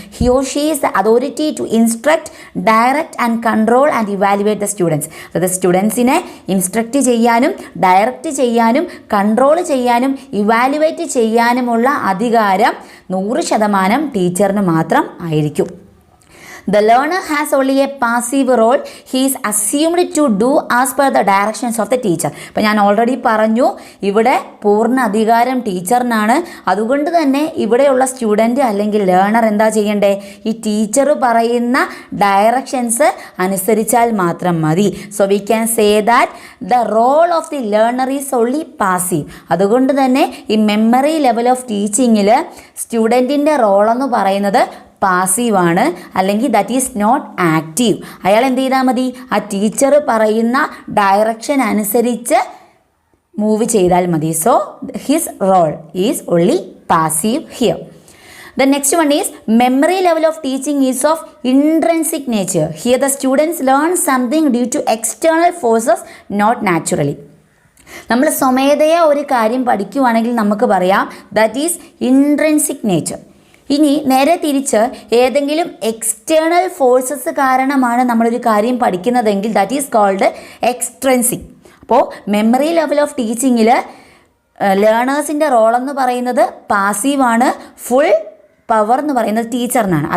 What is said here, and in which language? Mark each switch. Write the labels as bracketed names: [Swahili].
[English] He or she is the authority to instruct, direct and control and evaluate the students. [Malayalam] അതായത് സ്റ്റുഡൻസിനെ instruct ചെയ്യാനും direct ചെയ്യാനും control ചെയ്യാനും evaluate ചെയ്യാനുമുള്ള അധികാരം 100% ടീച്ചറിന് മാത്രം ആയിരിക്കും. [English] The learner has only a passive role. He is assumed to do as per the directions of the teacher. [Malayalam] അപ്പോൾ ഞാൻ ഓൾറെഡി പറഞ്ഞു ഇവിടെ പൂർണ്ണ അധികാരം ടീച്ചറിനാണ്. അതുകൊണ്ട് തന്നെ ഇവിടെയുള്ള സ്റ്റുഡൻറ്റ് അല്ലെങ്കിൽ ലേണർ എന്താ ചെയ്യണ്ടേ? ഈ ടീച്ചർ പറയുന്ന ഡയറക്ഷൻസ് അനുസരിച്ചാൽ മാത്രം മതി. [English] So we can say that the role of the learner is only passive. [Malayalam] അതുകൊണ്ട് തന്നെ ഈ മെമ്മറി ലെവൽ ഓഫ് ടീച്ചിങ്ങിൽ സ്റ്റുഡൻറ്റിൻ്റെ റോളെന്ന് പറയുന്നത് പാസീവാണ്, അല്ലെങ്കിൽ [English] That is not active. [Malayalam] അയാൾ എന്ത് ചെയ്താൽ മതി? ആ ടീച്ചർ പറയുന്ന ഡയറക്ഷൻ അനുസരിച്ച് മൂവ് ചെയ്താൽ മതി. [English] So his role is only passive here. The next one is memory level of teaching is of intrinsic nature. Here the students learn something due to external forces, not naturally. [Malayalam] നമ്മൾ സ്വമേധയാ ഒരു കാര്യം പഠിക്കുവാണെങ്കിൽ നമുക്ക് പറയാം [English] That is intrinsic nature. [Malayalam] ഇനി നേരെ തിരിച്ച് ഏതെങ്കിലും എക്സ്റ്റേണൽ ഫോഴ്സസ് കാരണമാണ് നമ്മളൊരു കാര്യം പഠിക്കുന്നതെങ്കിൽ [English] That is called extrinsic. [Malayalam] അപ്പോൾ മെമ്മറി ലെവൽ ഓഫ് ടീച്ചിങ്ങിൽ ലേണേഴ്സിൻ്റെ റോളെന്ന് പറയുന്നത് പാസീവാണ്, ഫുൾ പവർ എന്ന് പറയുന്നത് ടീച്ചറിനാണ്.